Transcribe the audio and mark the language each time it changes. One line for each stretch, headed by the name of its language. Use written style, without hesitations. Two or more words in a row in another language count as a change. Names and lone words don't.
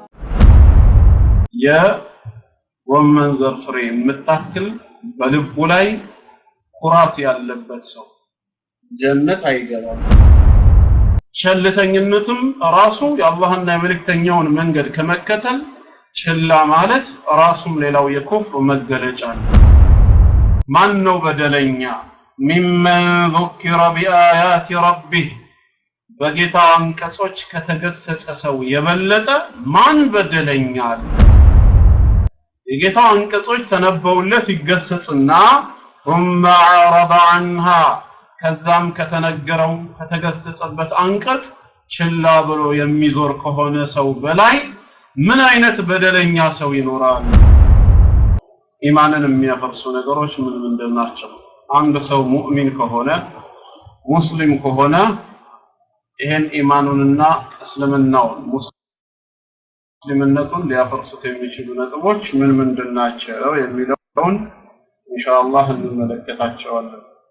Amharic: የጎመን ዘር ፍሬ የምታክል በልቡ ላይ ኩራት ያለበት ሰው ጀነት አይገባም። ቸልተኝነትም ራሱ የአላህና የመልእክተኛውን መንገድ ከመከተል ችላ ማለት ራሱም ሌላው የኩፍር መገለጫ ነው። ማን ነው በደለኛ? ሚመን
Arabic: ذكر بآيات ربه
Amharic: በጌታ አንቀጾች ከተገሰጸ ሰው የበለጠ ማን በደለኛል? የጌታ አንቀጾች ተነበውለት ይገሰጽና
Arabic: ثم عرض عنها
Amharic: ከዛም ከተነገረው ከተገሰጸበት አንቀጽ ችላ ብሎ የሚዞር ከሆነ ሰው በላይ ምን አይነት በደለኛ ሰው ይኖራል? ኢማንን የሚያፈርሱ ነገሮች ምን ምንድናቸው? አንድ ሰው ሙእሚን ከሆነ ሙስሊም ከሆነ ይሄን ኢማኑንና እስልምናውን ሙስሊምነቱን ሊያፈርሱት የሚችሉ ነጥቦች ምን ምንድናቸው የሚለውን ኢንሻአላህ እንመለከታቸዋለን።